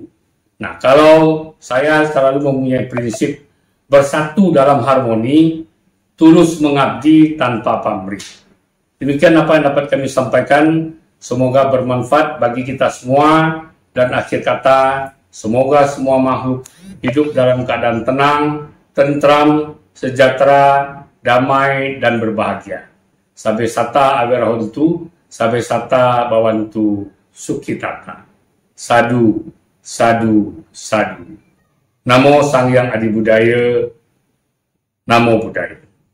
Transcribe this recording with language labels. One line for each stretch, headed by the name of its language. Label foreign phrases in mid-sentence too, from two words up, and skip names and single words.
Indonesian: Nah, kalau saya selalu mempunyai prinsip bersatu dalam harmoni, tulus mengabdi tanpa pamrih. Demikian apa yang dapat kami sampaikan. Semoga bermanfaat bagi kita semua, dan akhir kata, semoga semua makhluk hidup dalam keadaan tenang, tentram, sejahtera, damai, dan berbahagia.
Pali: Sabe sata awerahontu, sabe sata bawantu sukitata. Sadu, sadu, sadu. Namo Sang Hyang Adi Budaya, Namo Buddhaya.